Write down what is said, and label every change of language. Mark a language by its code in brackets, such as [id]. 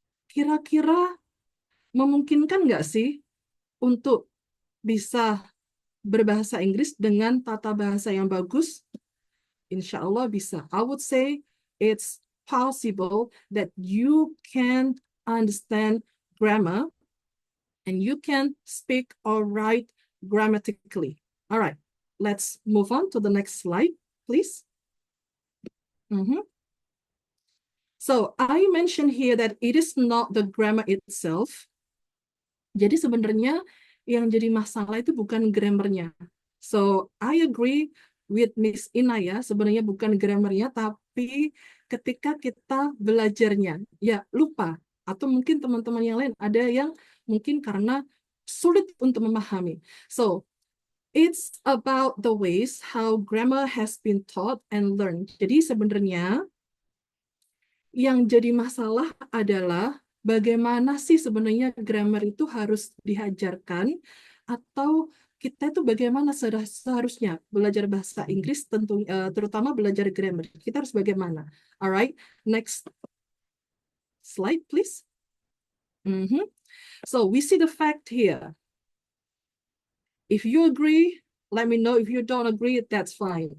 [id] Kira-kira memungkinkan nggak sih untuk bisa berbahasa Inggris dengan tata bahasa yang bagus? Insya Allah bisa. [en] I would say it's possible that you can understand grammar and you can speak or write grammatically. All right, let's move on to the next slide, please. So I mentioned here that it is not the grammar itself. [id] Jadi sebenarnya yang jadi masalah itu bukan grammarnya. [en] So I agree with Miss Inaya, [id] sebenarnya bukan grammarnya, tapi ketika kita belajarnya, ya lupa. Atau mungkin teman-teman yang lain ada yang mungkin karena sulit untuk memahami. [en] So it's about the ways how grammar has been taught and learned. [id] Jadi sebenarnya yang jadi masalah adalah bagaimana sih sebenarnya grammar itu harus diajarkan, atau kita itu bagaimana seharusnya belajar bahasa Inggris, terutama belajar grammar. Kita harus bagaimana? [en] Alright, next slide please. So we see the fact here. If you agree, let me know. If you don't agree, that's fine.